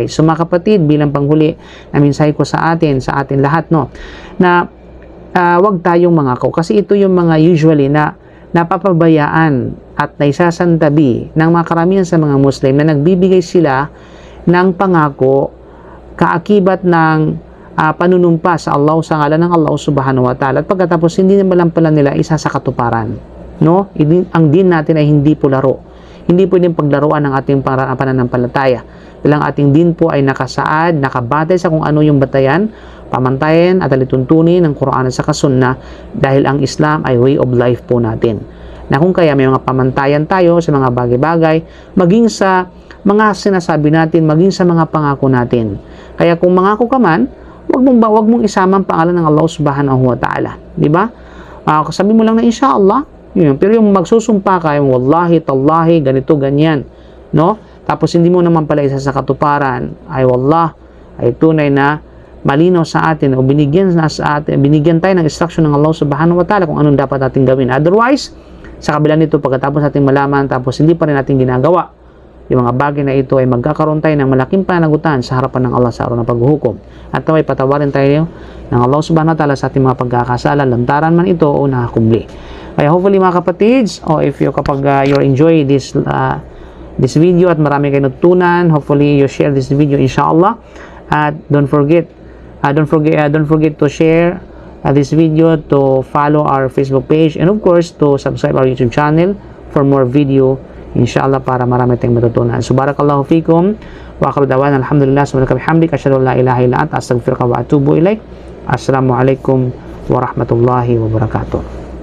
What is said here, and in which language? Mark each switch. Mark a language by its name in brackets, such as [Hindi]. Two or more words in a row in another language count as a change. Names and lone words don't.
[Filipino] So mga kapatid, bilang panghuli na mensahe ko sa atin lahat, no, na wag tayong mangako kasi ito yung mga usually na napapabayaan at naisasantabi ng mga karamihan sa mga Muslim na nagbibigay sila ng pangako kaakibat ng panunumpa sa Allah, sa ngalan ng Allah [Arabic] سبحانه وتعالى, [Filipino] at pagkatapos hindi naman pala nila isa sa katuparan. No? Ang din natin ay hindi po laro. Hindi pwedeng paglaruan ng ating pananampalataya. Dahil ang ating din po ay nakasaad, nakabatay sa kung ano yung batayan, pamantayan at alituntunin ng Quran at sa Sunnah, dahil ang Islam ay [English] way of life [Filipino] po natin. Na kung kaya may mga pamantayan tayo sa mga bagay-bagay, maging sa mga sinasabi natin, maging sa mga pangako natin. Kaya kung mangako ka man, wag mong isama ang pangalan ng Allah [Arabic] سبحانه وتعالى. [Filipino] Diba? Sabi mo lang na inshallah, yun. Pero yung magsusumpa ka, yung [Arabic] والله تالله, [Filipino] ganito, ganyan, no? Tapos hindi mo naman pala isa sa katuparan, ay wallah, ay tunay na malinaw sa atin o binigyan tayo ng instruction ng Allah [Arabic] سبحانه وتعالى [Filipino] kung anong dapat natin gawin. Otherwise, sa kabila nito, pagkatapos nating malaman tapos hindi pa rin natin ginagawa yung mga bagay na ito, ay magkakaroon tayo ng malaking pananagutan sa harapan ng Allah sa araw ng paghuhukom. At naway patawarin tayo ng Allah [Arabic] سبحانه وتعالى [Filipino] sa ating mga pagkakasala, lantaran man ito o nakakubli. Kaya hopefully mga kapatids, [English] if you kapag you enjoy this video [Filipino] at marami kayo natutunan, [English] hopefully you share this video inshallah. At don't forget to share this video, to follow our Facebook page, and of course to subscribe our YouTube channel for more video inshallah, [Filipino] para marami tayong matutunan. [Arabic] So بارك الله فيكم وآخر دعوانا الحمد لله سبحانك وبحمدك أشهد أن لا إله إلا أنت أستغفرك وأتوب إليك. السلام عليكم ورحمة الله وبركاته.